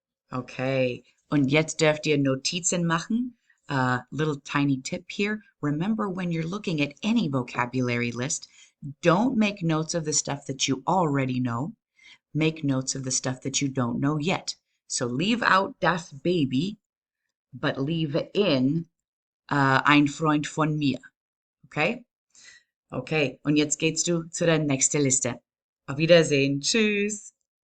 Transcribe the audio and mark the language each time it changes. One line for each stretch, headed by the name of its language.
German: Okay, und jetzt dürft ihr Notizen machen.
English: Little tiny tip here. Remember, when you're looking at any vocabulary list, don't make notes of the stuff that you already know. Make notes of the stuff that you don't know yet. So leave out
German: das Baby,
English: but leave in
German: ein Freund von mir.
English: Okay?
German: Okay, und jetzt gehst du zu der nächsten Liste. Auf Wiedersehen. Tschüss.